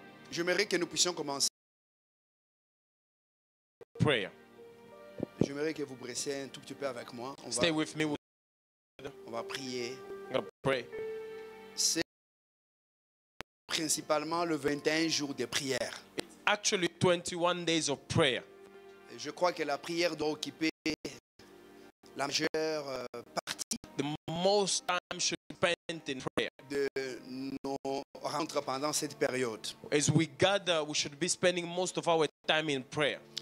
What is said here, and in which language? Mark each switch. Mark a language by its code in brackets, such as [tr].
[fr] J'aimerais que nous puissions commencer. [en] Prayer. [fr] J'aimerais que vous pressiez un tout petit peu avec moi. [en] Stay with me. [fr] On va prier. [en] I'm gonna pray. [fr] C'est principalement le 21 jours de prière. [en] It's actually 21 days of prayer. [fr] Je crois que la prière doit occuper la majeure partie [en] The most time should be spent in prayer. [fr] de nos rencontres pendant cette période. [en] As we gather, we should be spending most of our time in prayer.